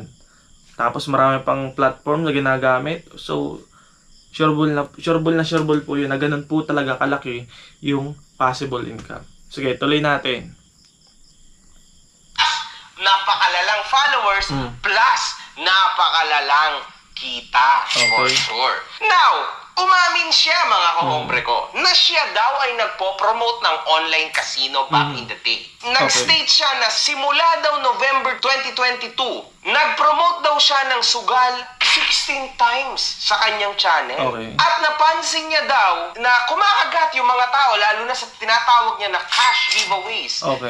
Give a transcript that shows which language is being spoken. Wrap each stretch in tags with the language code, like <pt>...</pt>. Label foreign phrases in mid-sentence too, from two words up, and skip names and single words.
<tl>Tapos marami pang platform na ginagamit. So sureable po yun na ganon po talaga kalaki yung possible income. Sige, tuloy natin. Napakalalang followers plus napakalalang kita,</tl> <en>for Okay. sure. Now,</en> <tl>umamin siya, mga kahombre ko, na siya daw ay nagpo-promote ng online casino</tl> <en>back in the day.</en> <tl>Nag-state siya na simula daw November 2022, nag-promote daw siya ng sugal 16 times sa kanyang channel.</tl> <en>Okay.</en> <tl>At napansin niya daw na kumakagat yung mga tao, lalo na sa tinatawag niya na</tl> <en>cash giveaways. Okay.</en>